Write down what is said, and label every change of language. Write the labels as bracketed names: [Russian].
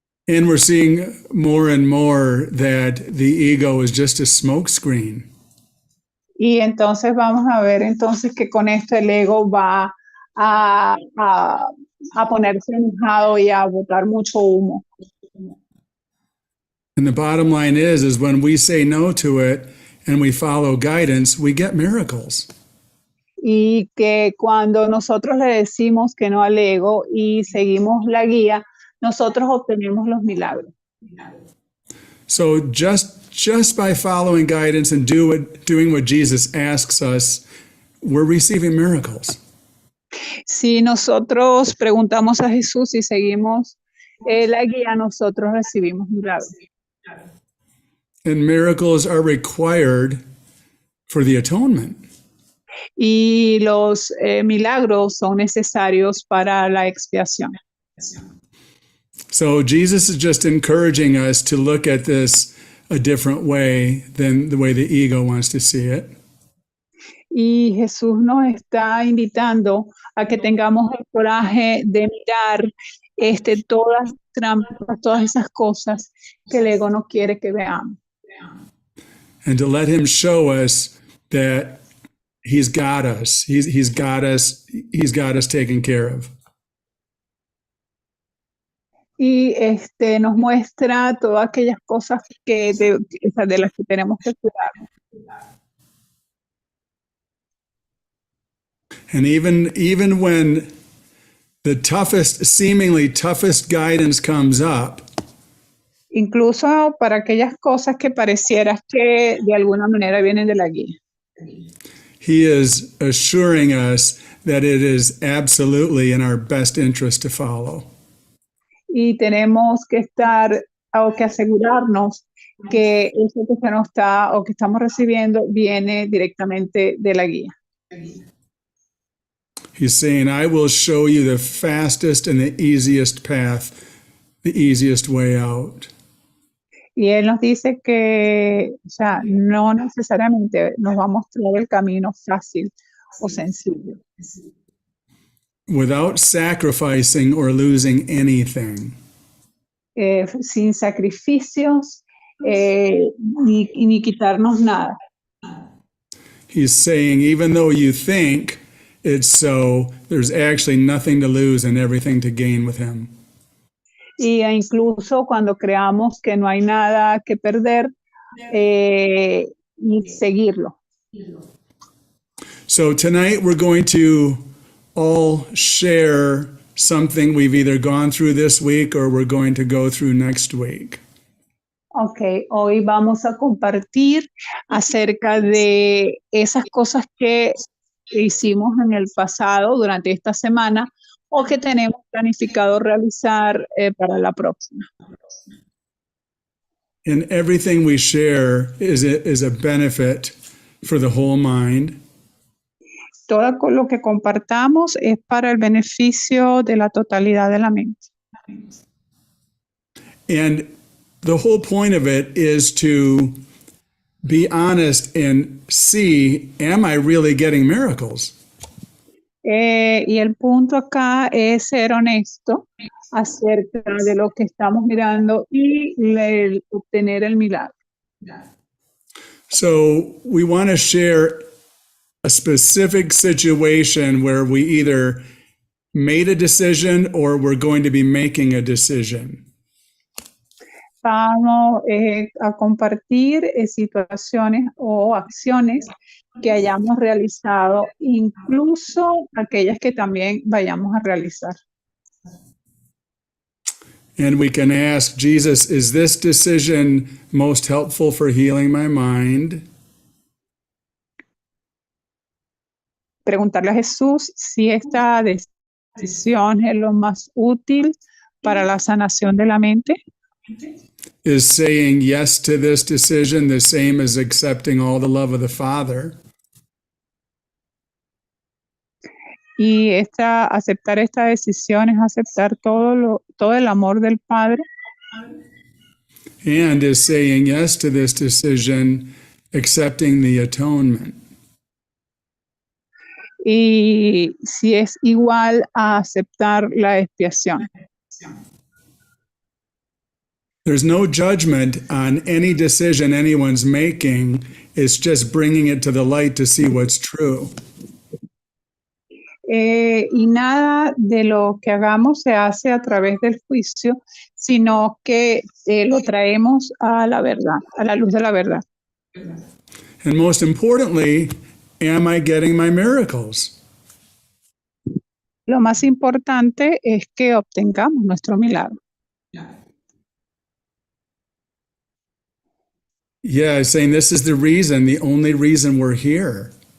[English] And we're seeing more and more that the ego is just a smokescreen. [Spanish] Y entonces vamos a ver entonces que con esto el ego va a ponerse enojado y a botar mucho humo. [English] And the bottom line is when we say no to it and we follow guidance, we get miracles. [Spanish] Y que cuando nosotros le decimos que no al ego y seguimos la guía, nosotros obtenemos los milagros. [English] So just by following guidance and doing what Jesus asks us, we're receiving miracles. [Spanish] Si nosotros preguntamos a Jesús y seguimos la guía, nosotros recibimos milagros. [English] And miracles are required for the atonement. [Spanish] Y los milagros son necesarios para la expiación. [English] So Jesus is just encouraging us to look at this a different way than the way the ego wants to see it. [Spanish] Y Jesús nos está invitando a que tengamos el coraje de mirar todas las trampas, todas esas cosas que el ego no quiere que veamos. [English] And to let him show us that he's got us. He's got us taken care of. [Spanish] Y nos muestra todas aquellas cosas de las que tenemos que cuidar. [English] And even when the seemingly toughest guidance comes up, [Spanish] incluso para aquellas cosas que pareciera que de alguna manera vienen de la guía. [English] He is assuring us that it is absolutely in our best interest to follow. [Spanish] Y tenemos que que asegurarnos que eso que se nos está o que estamos recibiendo viene directamente de la guía. [English] He's saying, I will show you the fastest and the easiest path, the easiest way out. [Spanish] Y él nos dice que, no necesariamente nos va a mostrar el camino fácil o sencillo. [English] Without sacrificing or losing anything. [Spanish] Sin sacrificios ni quitarnos nada. [English] He's saying, even though you think it's so, there's actually nothing to lose and everything to gain with him. [Spanish] Y incluso cuando creamos que no hay nada que perder, y seguirlo. [English] So tonight we're going to all share something we've either gone through this week or we're going to go through next week. [Spanish] Ok, hoy vamos a compartir acerca de esas cosas que hicimos en el pasado durante esta semana o que tenemos planificado realizar para la próxima. [English] And everything we share is a benefit for the whole mind. [Spanish] Todo lo que compartamos es para el beneficio de la totalidad de la mente. [English] And the whole point of it is to be honest and see, am I really getting miracles? [Spanish] Y el punto acá es ser honesto acerca de lo que estamos mirando y obtener el milagro. [English] So we want to share a specific situation where we either made a decision or we're going to be making a decision. [Spanish] Vamos a compartir situaciones o acciones que hayamos realizado, incluso aquellas que también vayamos a realizar. [English] And we can ask Jesus, is this decision most helpful for healing my mind? [Spanish] Preguntarle a Jesús si esta decisión es lo más útil para la sanación de la mente. [English] Is saying yes to this decision the same as accepting all the love of the Father? [Spanish] Y aceptar esta decisión es aceptar todo el amor del Padre. [English] And is saying yes to this decision accepting the atonement? [Spanish] Y si es igual a aceptar la expiación. [English] There's no judgment on any decision anyone's making. It's just bringing it to the light to see what's true. [Spanish] Y nada de lo que hagamos se hace a través del juicio, sino que lo traemos a la verdad, a la luz de la verdad. [English] And most importantly, am I getting my miracles? [Spanish] Lo más importante es que obtengamos nuestro milagro. [English] Yeah, saying this is the reason, the only reason we're here.